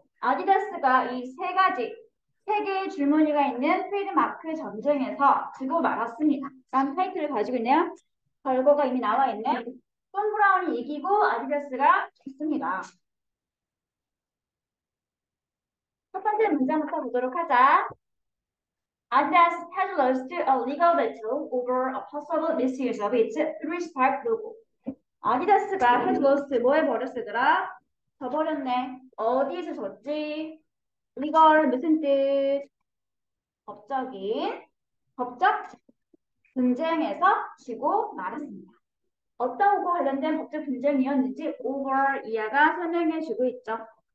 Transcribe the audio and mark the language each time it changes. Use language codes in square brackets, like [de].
[ko] 아디다스가 이 세 개의 줄무늬가 있는 트레이드마크 전쟁에서 지고 말았습니다. 라는 타이틀을 가지고 있네요. 결과가 이미 나와 있네. 톰 브라운이 이기고 아디다스가 졌습니다. 첫 번째 문장부터 보도록 하자. [en] Adidas has lost a legal battle over a possible misuse of its three-stripe logo. [ko] 아디다스가 [en] has lost [ko] 뭐 해버렸으더라? 져버렸네. 어디에서 졌지? legal 무슨 뜻? 법적 분쟁에서 지고 말았습니다. 어떤 것과 관련된 법적 분쟁이었는지 over 이하가 설명해주고 있죠.